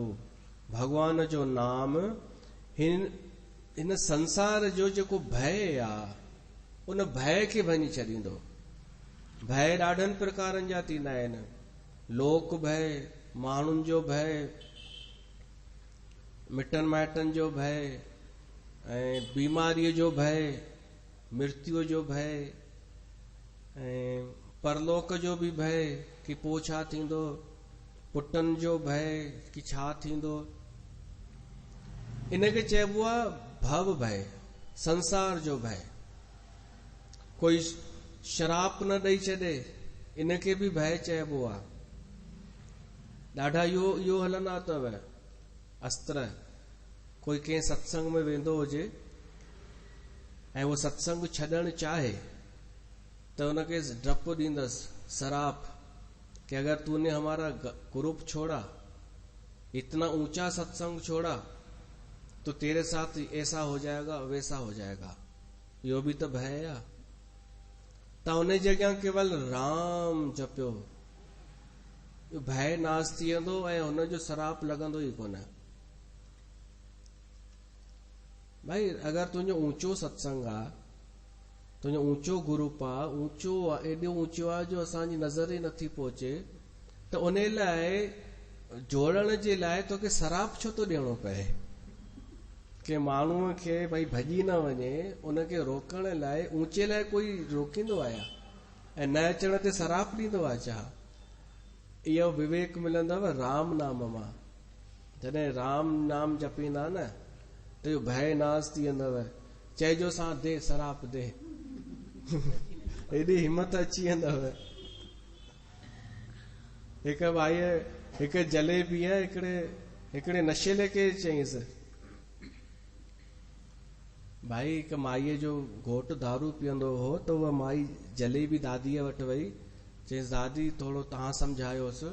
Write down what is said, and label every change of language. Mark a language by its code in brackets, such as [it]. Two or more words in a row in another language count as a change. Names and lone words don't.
[sd] भगवान जो नाम हिन संसार जो जेको भय आहे उन भय खे भञी छॾींदो। भय ॾाढनि प्रकारनि जा थींदा आहिनि, लोक भय, माण्हुनि जो भय, मिटनि माइटनि जो भय ऐं बीमारीअ जो भय, मृत्युअ जो भय ऐं परलोक जो बि भय कि पोइ छा थींदो, पुटनि जो भय कि छा थींदो। इनखे चइबो आहे भव भय, संसार जो भय। कोई शराप न ॾेई छॾे, इनखे बि भय चइबो आहे। ॾाढा इहो हलंदा अथव अस्त्र। कोई कंहिं सत्संग में वेंदो हुजे ऐं उहो सत्संग छॾणु चाहे तो उनके डप दींदस शराप कि [hi] अगर तूने हमारा ग्रुप छोड़ा, इतना ऊंचा सत्संग छोड़ा, तो तेरे साथ ऐसा हो जाएगा वैसा हो जाएगा। यो भी तो भय है। [sd] तो उन जगह केवल राम जपियो, भय नाश थी वेंदो ऐं हुन जो शराप लगंदो ई कोन। भाई अगर तुझो ऊंचो सत्संग आ, तुझो ऊंचो ग्रुप आ, ऊंचो एडो ऊंचो आ जो असांजी नज़र ई नथी पहुचे, तो उन लाइ जोड़न जे लाइ तोखे शराप छो तो ॾियणो पए कि माण्हूअ खे भाई भॼी न वञे। उनखे रोकण लाइ ऊंचे लाइ कोई रोकींदो आया ऐं न अचण ते शराप ॾींदो आहे छा? इहो विवेक मिलंदव राम नाम मां। जॾहिं राम नाम जपींदा न त इहो भय नाश थी वेंदव। चइजो सां दे शराप दे एॾी हिम्मत अची वेंदव। हिकु भाई हिकु जलेबी आहे हिकिड़े नशेले खे चईंसि, भाई हिकु माईअ जो घोटु दारू पीअंदो हो त उहा माई जलेबी दादीअ वटि वई, चईंसि दादी थोरो तव्हां सम्झायोसि।